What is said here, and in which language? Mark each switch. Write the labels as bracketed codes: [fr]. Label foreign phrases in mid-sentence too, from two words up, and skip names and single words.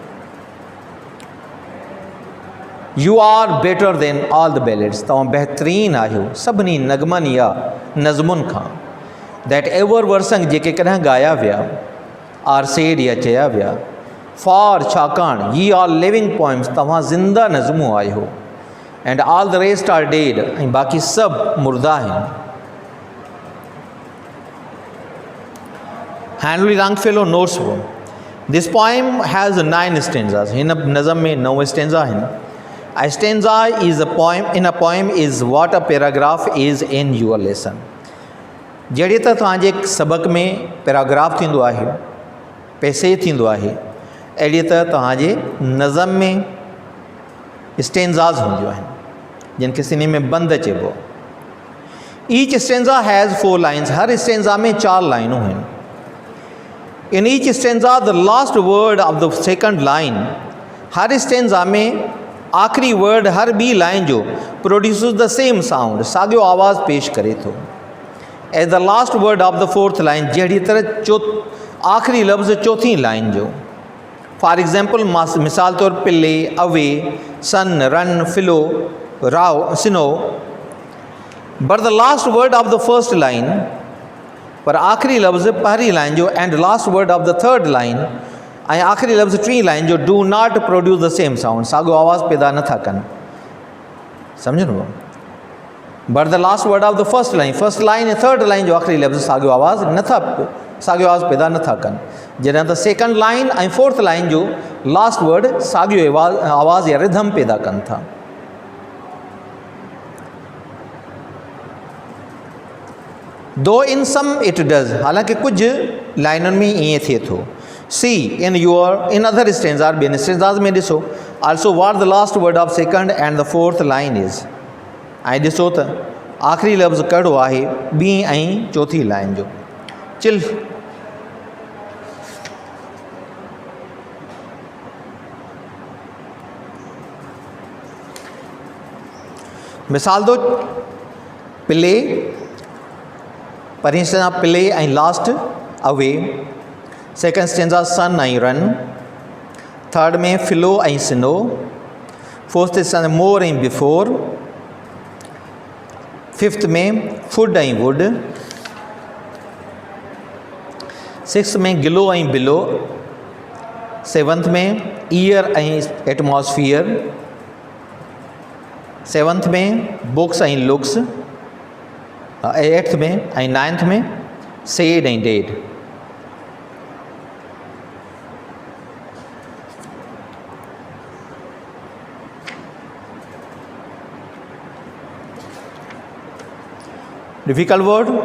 [en] You are better than all the ballads, [sd] तव्हां बहितरीनु आहियो सभिनी नगमनि या नज़मुनि खां। [en] That ever were sung, [sd] जेके कॾहिं ॻाया विया। [en] are said, [sd] या चया विया। फॉर, छाकाणि, [en] You are living poems, [sd] तव्हां ज़िंदा नज़मूं आहियो। [en] And all the rest are dead, [sd] ऐं बाक़ी सभु मुर्दा आहिनि। [en] Henry Longfellow notes ho, this poem has 9 stanzas, [sd] हिन नज़म में 9 स्टेंजा आहिनि। [en] A stanza is a poem, in a poem is what a paragraph is in your lesson. [sd] जहिड़ी त तव्हांजे सबक़ में पैराग्राफ थींदो आहे, पैसे थींदो आहे, अहिड़ी त तव्हांजे नज़म में स्टेंजास हूंदियूं आहिनि, जिन खे सिंधी में बंद चइबो। [en] Each stanza has 4 lines, [sd] हर स्टेंजा में 4 लाइनूं आहिनि। [en] In each stanza the last word of the second line, [sd] हर स्टेंजा में आख़िरी वर्ड हर ॿी लाइन जो [en] produces the same sound, [sd] साॻियो आवाज़ पेश करे थो। [en] As the last word of the 4th line, [sd] जहिड़ी तरह आख़िरी लफ़्ज़ 4थी लाइन जो। [en] For example [sd] मिसाल तौर [en] pile, away, sun, run, fillo, rao, sino. But the last word of the first line, [sd] पर आखिरी लफ्ज़ पहली लाइन जो [en] and last word of the third line [sd] ऐं आखिरी लफ्ज़ टी लाइन जो [en] do not produce the same sound, [sd] साॻियो आवाज़ पैदा नथा कनि। सम्झो। [en] But the last word of the first line [sd] ऐं थर्ड लाइन जो आखिरी लफ़्ज़ साॻियो आवाज़ पैदा नथा कनि। जॾहिं त सेकंड लाइन ऐं फोर्थ लाइन जो लास्ट वर्ड साॻियो आवाज़ या रिधम पैदा कनि था। [en] Though in some it does, [sd] हालांकि कुछ लाइनुनि में ईअं थिए थो। [en] See in other stanzas, [sd] ॿियनि स्टेंज़ार्स में ॾिसो, [en] Also what the last word of second and the fourth line is. [sd] ऐं ॾिसो त आखिरी लफ़्ज़ कहिड़ो आहे ॿीं ऐं चौथी लाइन जो। चिल मिसाल दो पिले, पहिरीं स्टेंजा पिले ऐं [en] last away, second stanza [sd] सन ऐं रन, थर्ड में फिलो ऐं सिनो, [en] fourth stanza [sd] मोर ऐं बिफोर, फिफ्थ में फुड ऐं वुड, सिक्स्थ में गिलो ऐं बिलो, सेवंथ में ईयर ऐं एटमॉस्फियर, सेवंथ में बुक्स ऐं लुक्स, एट्थ में ऐं नाइन्थ में सेड ऐं डेड। [en] Difficult word,